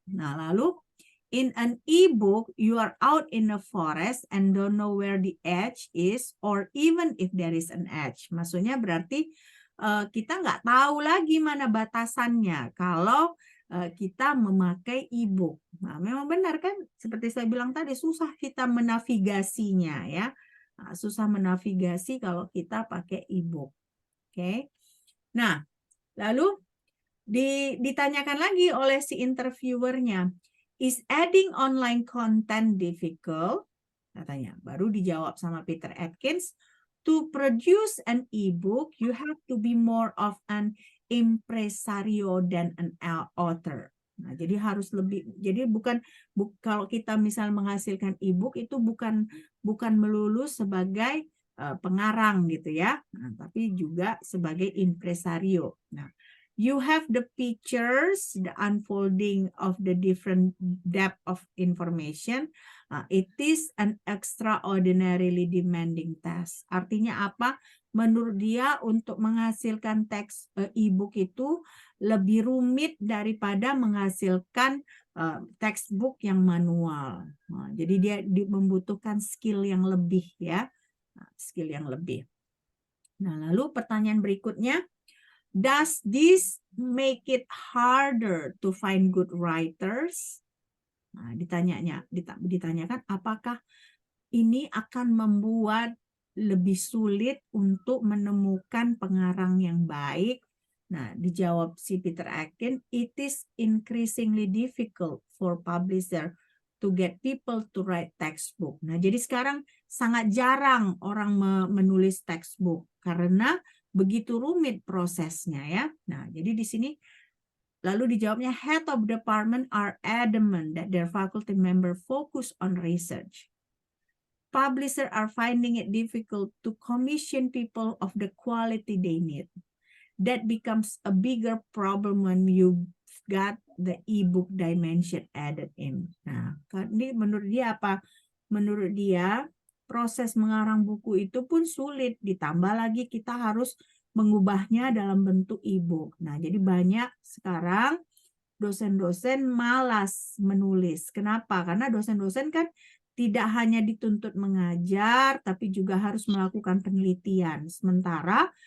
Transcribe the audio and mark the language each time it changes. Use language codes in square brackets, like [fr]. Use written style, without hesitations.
[id] Nah, lalu [en] in an e-book you are out in the forest and don't know where the edge is or even if there is an edge. [id] Maksudnya berarti kita nggak tahu lagi mana batasannya kalau kita memakai e-book. Nah, memang benar kan seperti saya bilang tadi susah kita menavigasinya ya. Nah, susah menavigasi kalau kita pakai e-book. Oke. Nah, lalu ditanyakan lagi oleh si interviewernya, [en] is adding online content difficult? [id] Katanya. Baru dijawab sama Peter Atkins, [en] to produce an e-book, you have to be more of an impresario than an author. [id] Nah, jadi harus lebih. Jadi kalau kita misal menghasilkan e-book itu bukan melulu sebagai pengarang gitu ya, tapi juga sebagai impresario. [en] Nah, you have the pictures, the unfolding of the different depth of information. It is an extraordinarily demanding task. [id] Artinya apa? Menurut dia untuk menghasilkan teks e-book itu lebih rumit daripada menghasilkan textbook yang manual. Nah, jadi dia membutuhkan skill yang lebih ya, skill yang lebih. Nah, lalu pertanyaan berikutnya, [en] does this make it harder to find good writers? [id] Nah, ditanyakan apakah ini akan membuat lebih sulit untuk menemukan pengarang yang baik? Nah, dijawab si Peter Atkins, [en] it is increasingly difficult for publisher to get people to write textbook. [id] Nah, jadi sekarang sangat jarang orang menulis textbook karena begitu rumit prosesnya ya. Nah, jadi di sini lalu dijawabnya, [en] head of department are adamant that their faculty member focus on research. Publishers are finding it difficult to commission people of the quality they need. That becomes a bigger problem when you got the e-book dimension added in. [id] Nah, ini menurut dia apa? Menurut dia proses mengarang buku itu pun sulit, ditambah lagi kita harus mengubahnya dalam bentuk e-book. Nah, jadi banyak sekarang dosen-dosen malas menulis. Kenapa? Karena dosen-dosen kan tidak hanya dituntut mengajar, tapi juga harus melakukan penelitian. Sementara